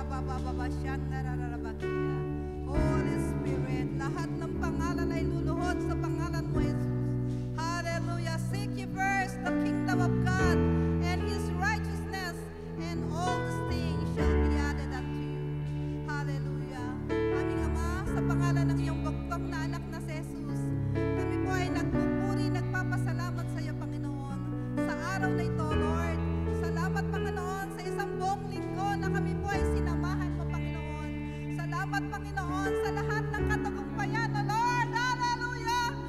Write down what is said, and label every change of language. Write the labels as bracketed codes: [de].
[tl] Holy Spirit, lahat ng pangalan ay luluhod sa pangalan mo, Jesus. Hallelujah. [en] Seek ye first the kingdom of God and His righteousness, and all these things shall be added unto you. Hallelujah. [tl] Aming Ama, sa pangalan ng iyong bugtong na anak na si Jesus, kami po ay nagpupuri, nagpapasalamat sa iyo, Panginoon, sa araw na ito, Lord. Salamat, Panginoon, sa isang buong linggo na kami po ay sinamahan mo, Panginoon. Salamat, Panginoon, sa lahat ng katagumpayan, O Lord. Hallelujah!